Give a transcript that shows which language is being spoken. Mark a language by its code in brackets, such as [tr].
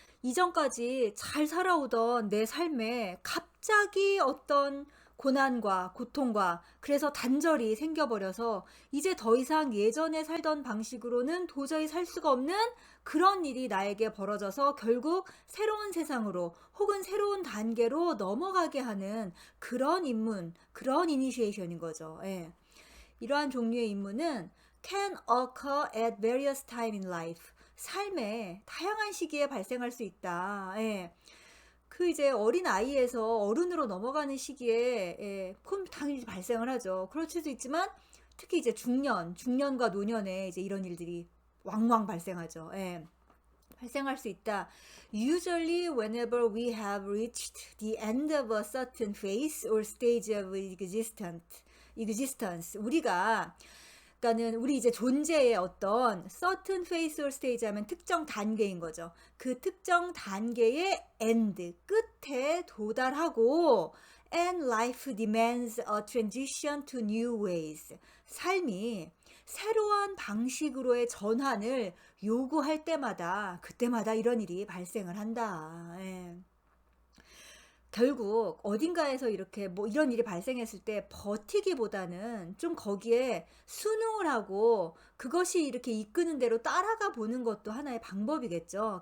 [ko] 이전까지 잘 살아오던 내 삶에 갑자기 어떤 고난과 고통과 그래서 단절이 생겨버려서 이제 더 이상 예전에 살던 방식으로는 도저히 살 수가 없는 그런 일이 나에게 벌어져서 결국 새로운 세상으로 혹은 새로운 단계로 넘어가게 하는 그런 인문, 그런 이니시에이션인 거죠. 예. 이러한 종류의 임무는 [en] can occur at various time in life. [ko] 삶의 다양한 시기에 발생할 수 있다. 예. 그 이제 어린 아이에서 어른으로 넘어가는 시기에 그럼 당연히 발생을 하죠. 그럴 수도 있지만 특히 이제 중년과 노년에 이제 이런 일들이 왕왕 발생하죠. 예. 발생할 수 있다. [en] Usually whenever we have reached the end of a certain phase or stage of existence. [ko] 그러니까는 우리 이제 존재의 어떤 [en] certain phase or stage [ko] 하면 특정 단계인 거죠. 그 특정 단계의 [en] end, [ko] 끝에 도달하고 [en] and life demands a transition to new ways. [ko] 삶이 새로운 방식으로의 전환을 요구할 때마다 그때마다 이런 일이 발생을 한다. 예. 결국 어딘가에서 이렇게 뭐 이런 일이 발생했을 때 버티기보다는 좀 거기에 순응을 하고 그것이 이렇게 이끄는 대로 따라가 보는 것도 하나의 방법이겠죠.